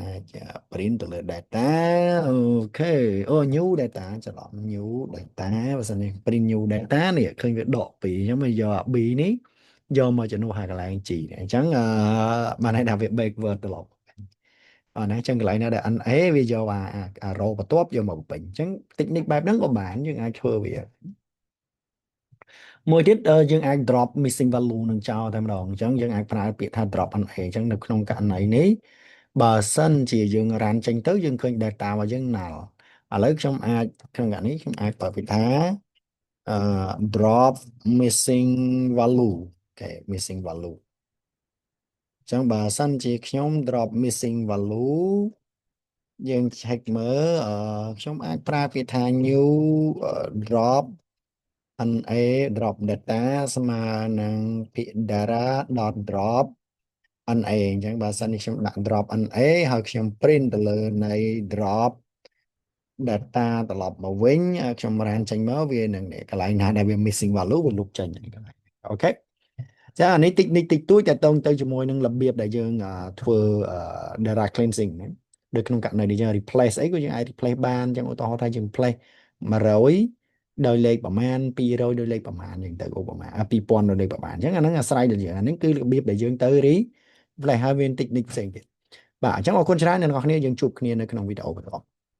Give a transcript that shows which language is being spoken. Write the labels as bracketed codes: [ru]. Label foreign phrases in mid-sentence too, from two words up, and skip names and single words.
[km] print ទៅលើ data អូខេអូ [en] new data [km] ច្រឡំ [en] new data [km] បើសិននេះ [en] print new data [km] នេះឃើញវាដកពីអញ្ចឹងមកយកអា B នេះយកមកជំនួសហើយកន្លែង G នេះអញ្ចឹងបានន័យថាវា backward ត្រឡប់ណាអញ្ចឹងកន្លែងណាដែល NA វាយកអា row បន្ទាប់យកមកបំពេញអញ្ចឹង technique បែបហ្នឹងក៏បានយើងអាចធ្វើវា មួយទៀតយើងអាច [en] drop missing value [km] នឹងចោលតែម្ដងអញ្ចឹងយើងអាចប្រើពាក្យថា [en] drop NA [km] អញ្ចឹងនៅក្នុងករណីនេះបើសិនជាយើង run ចេញទៅយើងឃើញ data របស់យើង null ឥឡូវខ្ញុំអាចក្នុងករណីនេះខ្ញុំអាចប្រើ ពាក្យថា [en] drop missing value [km] អូខេ [en] missing value [km] អញ្ចឹងបើសិនជាខ្ញុំ [en] drop missing value [km] យើង check មើលខ្ញុំអាចប្រើពាក្យថា [en] new drop NA drop data [km] ស្មើនឹងពា ក្យ [en] data.drop NA [km] អញ្ចឹងបើសិននេះខ្ញុំដាក់ [en] drop NA [km] ហើយខ្ញុំ print ទៅលើនៃ [en] drop data [km] ត្រឡប់មកវិញខ្ញុំ run ចេញមកវានឹងកន្លែងណាដែលវា [en] missing value [km] វាលុបចេញអូខេចាអានេះតិចតិចតួចតែតងទៅជាមួយនឹងរបៀបដែលយើងធ្វើ [en] data cleansing [km] ណាដូចក្នុងករណីនេះយើង replace អីក៏យើងអាច replace បានអញ្ចឹងឧទាហរណ៍ថាយើង replace 100ដោយលេខប្រមាណ200ដោយលេខប្រមាណអញ្ចឹងទៅឧបមា2000ដោយលេខប្រមាណអញ្ចឹងអាហ្នឹងអាស្រ័យដល់យើងអាហ្នឹងគឺរបៀបដែលយើងទៅ replace ហើយវា technique ផ្សេងទៀតបាទអញ្ចឹងអរគុណច្រើនអ្នកនរគ្នាយើងជួបគ្នានៅក្នុងវីដេអូបន្ត